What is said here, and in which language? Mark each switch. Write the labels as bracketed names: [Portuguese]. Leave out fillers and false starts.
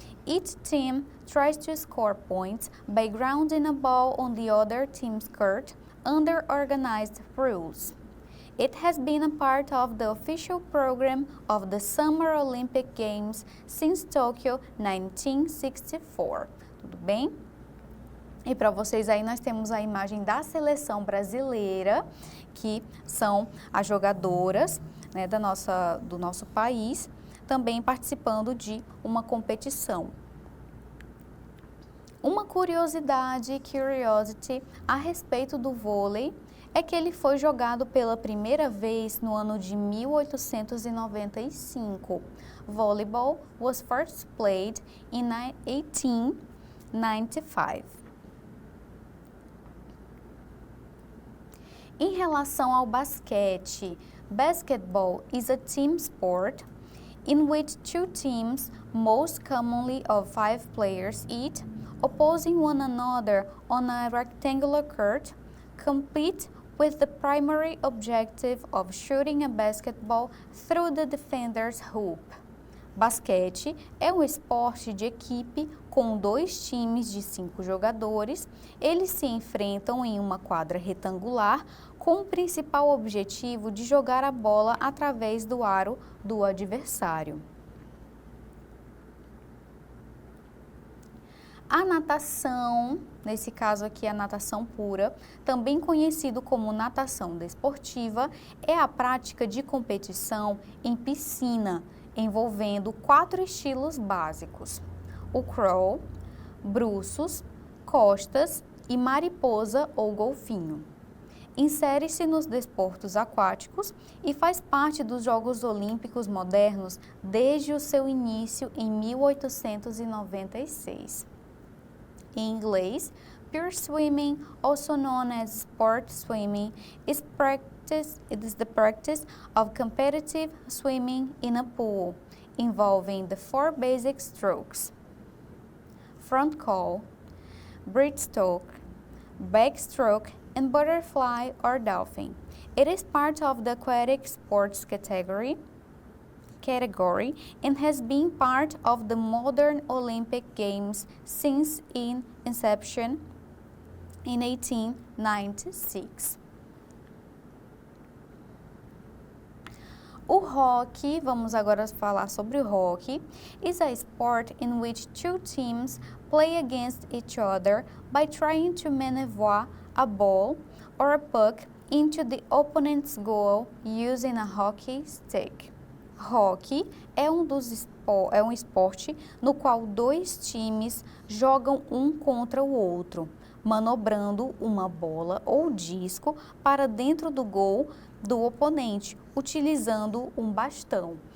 [English] Each team tries to score points by grounding a ball on the other team's court under organized rules. It has been a part of the official program of the Summer Olympic Games since Tokyo 1964. [Portuguese] Tudo bem? E para vocês aí nós temos a imagem da seleção brasileira, que são as jogadoras, né, do nosso país, também participando de uma competição. Uma curiosidade, [English] curiosity, [Portuguese] a respeito do vôlei é que ele foi jogado pela primeira vez no ano de 1895. [English] Volleyball was first played in 1895. [Portuguese] Em relação ao basquete, [English] basketball is a team sport in which 2 teams, most commonly of 5 players each, opposing one another on a rectangular court, compete with the primary objective of shooting a basketball through the defender's hoop. [Portuguese] Basquete é um esporte de equipe com 2 times de 5 jogadores. Eles se enfrentam em uma quadra retangular com o principal objetivo de jogar a bola através do aro do adversário. A natação, nesse caso aqui a natação pura, também conhecido como natação desportiva, é a prática de competição em piscina, envolvendo 4 estilos básicos: o crawl, bruços, costas e mariposa ou golfinho. Insere-se nos desportos aquáticos e faz parte dos Jogos Olímpicos modernos desde o seu início em 1896. Em inglês, [English] pure swimming, also known as sport swimming, is the practice of competitive swimming in a pool, involving the 4 basic strokes: front crawl, breaststroke, backstroke, and butterfly or dolphin. It is part of the aquatic sports category and has been part of the modern Olympic Games since its inception in 1896. [Portuguese] O hockey, vamos agora falar sobre o hockey, [English] is a sport in which two teams play against each other by trying to maneuver a ball or a puck into the opponent's goal using a hockey stick. [Portuguese] Hockey é um esporte no qual dois times jogam um contra o outro, manobrando uma bola ou disco para dentro do gol do oponente, utilizando um bastão.